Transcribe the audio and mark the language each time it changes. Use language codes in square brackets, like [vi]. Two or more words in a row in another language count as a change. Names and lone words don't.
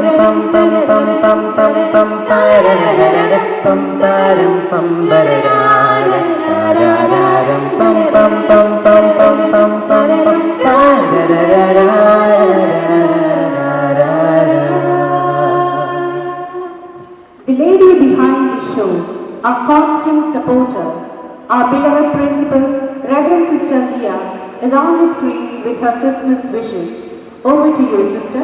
[en] pam pam pam pam pam pam parararam pam param pam parararam pam pam pam pam pam pam pam pam parararam. The lady behind the show, our constant supporter, our beloved principal, Reverend Sister Leah, is on the screen with her Christmas wishes. Over to you, sister.